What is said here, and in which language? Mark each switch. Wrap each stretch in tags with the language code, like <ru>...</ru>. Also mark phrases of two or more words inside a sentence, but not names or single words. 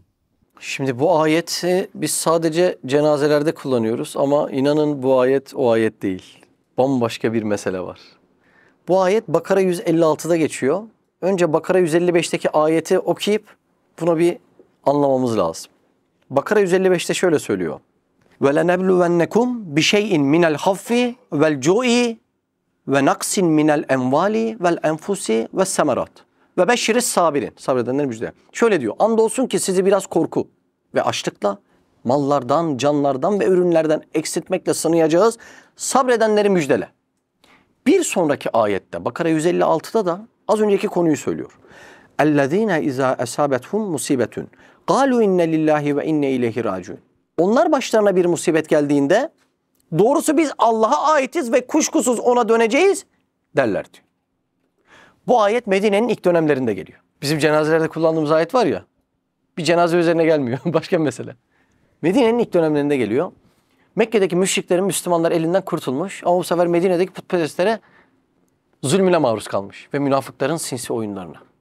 <tr>Şimdi bu ayeti biz sadece cenazelerde kullanıyoruz ama inanın bu ayet o ayet değil. Bambaşka bir mesele var. Bu ayet Bakara 156'da geçiyor. Önce Bakara 155'teki ayeti okuyup buna bir anlamamız lazım. Bakara 155'te şöyle söylüyor.</tr> <ar>وَلَنَبْلُوَنَّكُمْ بِشَيْءٍ مِنَ الْخَوْفِ وَالْجُوءِ وَنَقْسٍ مِنَ الْاَنْوَالِ وَالْاَنْفُسِ وَالسَّمَرَاتِ وَبَشِّرِ الصَّابِرِينَ.</ar> <tr>Sabredenler müjde. Şöyle diyor. Andolsun ki sizi biraz korku ve açlıkla, mallardan, canlardan ve ürünlerden eksiltmekle sınayacağız. Sabredenleri müjdele. Bir sonraki ayette Bakara 156'da da az önceki konuyu söylüyor.</tr> <ar>اَلَّذ۪ينَ اِذَا اَسَابَتْهُمْ مُصِيبَةٌ قَالُوا اِنَّ لِلّٰهِ وَاِنَّ اِلَيْهِ رَاجُونَ.</ar> <tr>Onlar başlarına bir musibet geldiğinde doğrusu biz Allah'a aitiz ve kuşkusuz ona döneceğiz derler diyor. Bu ayet Medine'nin ilk dönemlerinde geliyor. Bizim cenazelerde kullandığımız ayet var ya, bir cenaze üzerine gelmiyor. Başka bir mesele. Medine'nin ilk dönemlerinde geliyor. Mekke'deki müşriklerin, Müslümanlar elinden kurtulmuş ama bu sefer Medine'deki putperestlere zulmüne maruz kalmış ve münafıkların sinsi oyunlarına.</tr>